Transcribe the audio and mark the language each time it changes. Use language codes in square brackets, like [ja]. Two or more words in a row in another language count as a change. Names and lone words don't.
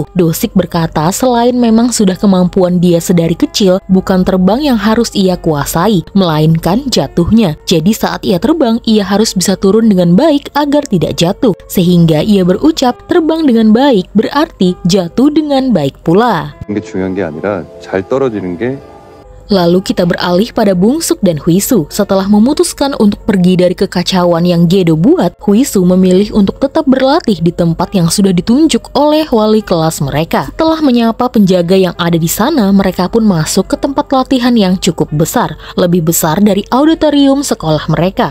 [id] Do-sik berkata selain memang sudah kemampuan dia sedari kecil, bukan terbang yang harus ia kuasai, melainkan jatuhnya. Jadi saat ia terbang, ia harus bisa turun dengan baik agar tidak jatuh. Sehingga ia berucap terbang dengan baik berarti jatuh dengan baik pula. [ko] 게 중요한 게 아니라 잘 떨어지는 게 [id] Lalu kita beralih pada Bungsuk dan Hwisu. Setelah memutuskan untuk pergi dari kekacauan yang Gedo buat, Hwisu memilih untuk tetap berlatih di tempat yang sudah ditunjuk oleh wali kelas mereka. Setelah menyapa penjaga yang ada di sana, mereka pun masuk ke tempat latihan yang cukup besar, lebih besar dari auditorium sekolah mereka.